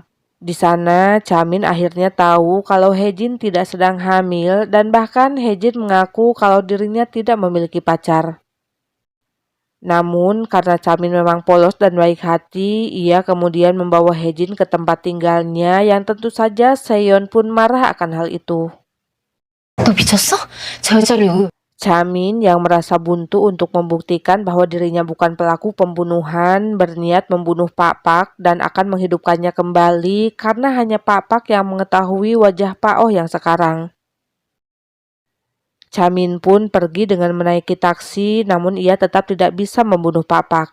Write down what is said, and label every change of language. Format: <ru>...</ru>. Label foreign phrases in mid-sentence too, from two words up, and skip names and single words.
<id>Di sana, Chamin akhirnya tahu kalau Hejin tidak sedang hamil dan bahkan Hejin mengaku kalau dirinya tidak memiliki pacar. Namun karena Chamin memang polos dan baik hati, ia kemudian membawa Hejin ke tempat tinggalnya yang tentu saja Seyon pun marah akan hal itu.</id> <ko>너 미쳤어? 저 여자를</ko> <id>Chamin yang merasa buntu untuk membuktikan bahwa dirinya bukan pelaku pembunuhan berniat membunuh Pak Pak dan akan menghidupkannya kembali karena hanya Pak Pak yang mengetahui wajah Pak Oh yang sekarang. Chamin pun pergi dengan menaiki taksi, namun ia tetap tidak bisa membunuh Pak Pak.</id>